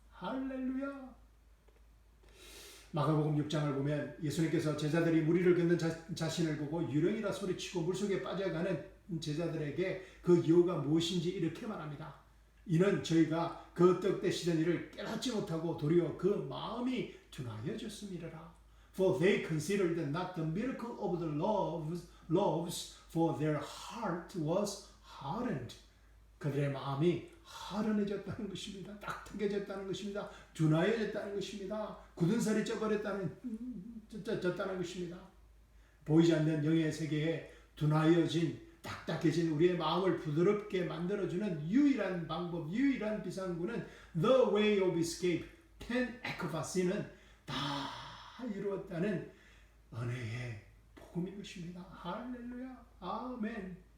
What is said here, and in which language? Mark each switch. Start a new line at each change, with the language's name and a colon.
Korean: 할렐루야. 마가복음 6장을 보면 예수님께서 제자들이 무리를 걷는 자신을 보고 유령이라 소리치고 물속에 빠져가는 제자들에게 그 이유가 무엇인지 이렇게 말합니다. 이는 저희가 그 뜻되시던 일을 깨닫지 못하고 도리어 그 마음이 둔하여졌음이라.
English: For they considered not the miracle of the loaves, for their heart was hardened.
Korean: 그들의 마음이 하른해졌다는 것입니다. 딱딱해졌다는 것입니다. 둔하여졌다는 것입니다. 굳은 살이 쪄버렸다는 것입니다. 보이지 않는 영의 세계에 둔하여진 딱딱해진 우리의 마음을 부드럽게 만들어주는 유일한 방법, 유일한 비상구는
English: The Way of Escape,
Korean: ten ekvasin은 다 이루었다는 은혜의 복음인 것입니다. 할렐루야. 아멘.